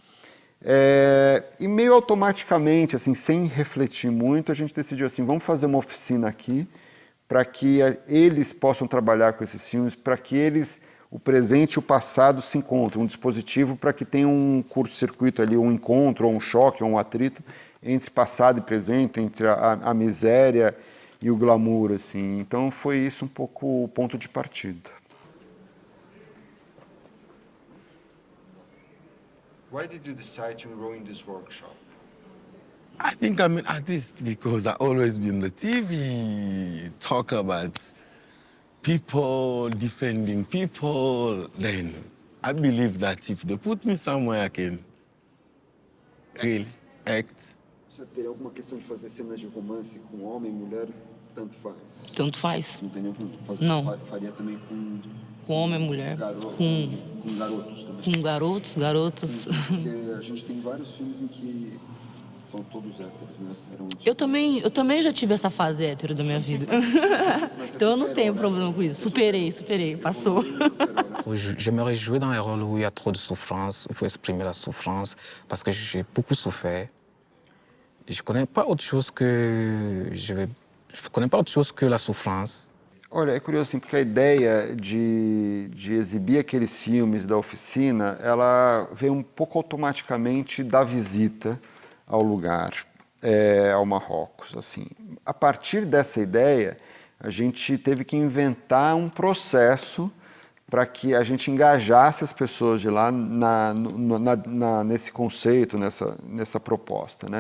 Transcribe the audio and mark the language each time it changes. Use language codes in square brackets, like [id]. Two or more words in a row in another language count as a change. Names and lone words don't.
[pt] E meio automaticamente, assim, sem refletir muito, a gente decidiu assim, vamos fazer uma oficina aqui para que eles possam trabalhar com esses filmes, para que o presente e o passado se encontrem, um dispositivo para que tenha um curto-circuito ali, um encontro, ou um choque, ou um atrito entre passado e presente, entre a miséria e o glamour, assim. Então foi isso um pouco o ponto de partida. [en] Why did you decide to enroll in this workshop? I think I'm an artist because I've always been on the TV, talk about people, defending people. Then I believe that if they put me somewhere, I can really act. [pt] Você teria alguma questão de fazer cenas de romance com homem e mulher? Tanto faz. Tanto faz. Não tem nenhum problema. Não. Faria também com homem e mulher. Com garotos também. Com garotos. Sim, porque a gente tem vários filmes em que São todos héteros, né? Eu também já tive essa fase hétero da minha vida. Então eu não tenho problema com isso. Superei, passou. [fr] Je me réjouis dans les rôles où il y a trop de souffrance, il faut exprimer la souffrance, parce que j'ai beaucoup souffert. Je connais pas autre chose que la souffrance. [pt] Olha, é curioso assim, porque a ideia de exibir aqueles filmes da oficina, ela veio um pouco automaticamente da visita ao lugar, ao Marrocos. Assim. A partir dessa ideia, a gente teve que inventar um processo para que a gente engajasse as pessoas de lá nesse conceito, nessa proposta, né?